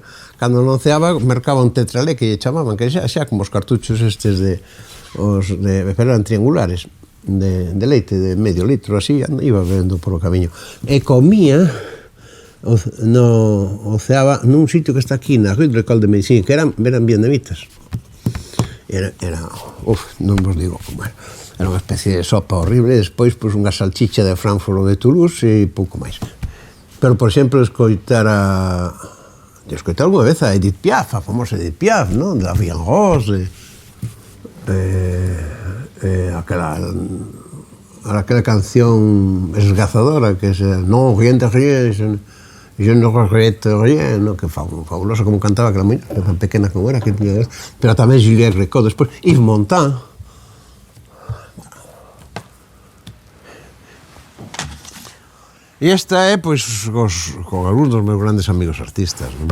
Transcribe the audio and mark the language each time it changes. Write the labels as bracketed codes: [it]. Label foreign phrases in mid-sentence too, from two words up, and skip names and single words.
[gl] Cando non ceaba, mercaba un tetralé que lle chamaban, que xa como os cartuchos estes pero eran triangulares, de leite, de medio litro, así, iba bebendo polo camiño. E comía, ceaba nun sitio que está aquí, na Rue de l'École de Médecine, que eran vietnamitas. Non vos digo como era. Era unha especie de sopa horrible, e despois unha salchicha de Frankfurt ou de Toulouse e pouco máis. Pero, por exemplo, escoitar algunha vez a Edith Piaf, a famosa Edith Piaf, non? De la Vie en Rose, aquela canción esgazadora que é Non, [fr] rien de rien, je ne regrette rien, [gl] que fabulosa como cantaba aquela muñeca, tan pequena como era, pero tamén Juliette Gréco, despois Yves Montand. E esta é, pois, con algúns dos meus grandes amigos artistas, non?